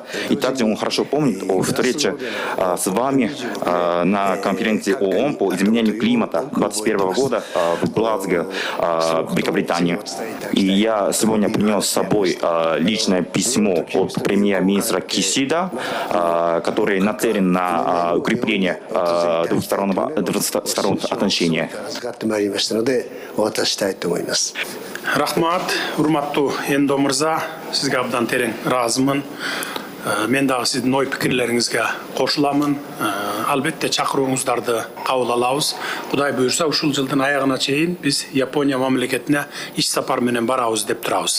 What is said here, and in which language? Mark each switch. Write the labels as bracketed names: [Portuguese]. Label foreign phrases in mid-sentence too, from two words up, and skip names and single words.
[Russian] И также он хорошо помнит о встрече с вами на конференции ООН по изменению климата 2021 года в Глазго, Великобритании. И я сегодня принес с собой личное письмо от премьер-министра Кишида, который нацелен на укрепление двусторонних отношений. [Kyrgyz] Рахмат, урматтуу Эндо мырза, сизге абдан терең ыраазымын. Мен дагы сиздин ой пикирлериңизге кошуламын. Албетте чакырууңуздарды кабыл алабыз. Кудай буйрса, ушул жылдын аягына чейин биз Япония мамлекетине иш сапар менен барабыз деп турабыз.